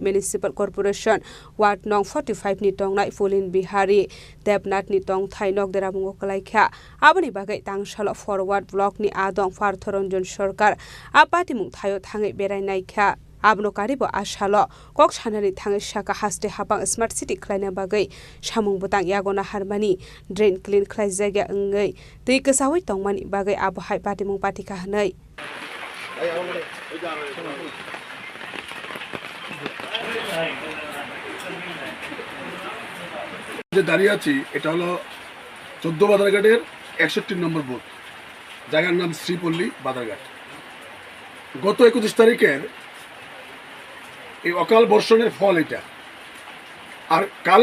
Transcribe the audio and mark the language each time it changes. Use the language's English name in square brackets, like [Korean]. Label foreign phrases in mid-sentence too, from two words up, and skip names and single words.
[English] municipal corporation [Turkic languages] ward nong 45 ni tongnai Pulin Bihari Debnath ni tong thainok deramungo klaikha aboni bagai tangsalo forward block ni adong Partharanjan Sarkar apati mung thayo thangai berai naikha abno karibo ashalo kok sanani thangai shaka haste hapang [English] smart city [Turkic languages] klaina bagai samung butang yagona harmani [English] drain clean [Turkic languages] khlai jaga ngai tei kasawi tongmani bagai abo hai pati mung pati ka hanai [Bangla] যে দাঁড়িয়ে আছি এটা হলো 14 বাজারঘাটের 61 নম্বর বুথ জায়গার নাম শ্রীপল্লী বাজারঘাট গত 21 তারিখের এই অকাল বর্ষণের ফল এটা আর কালে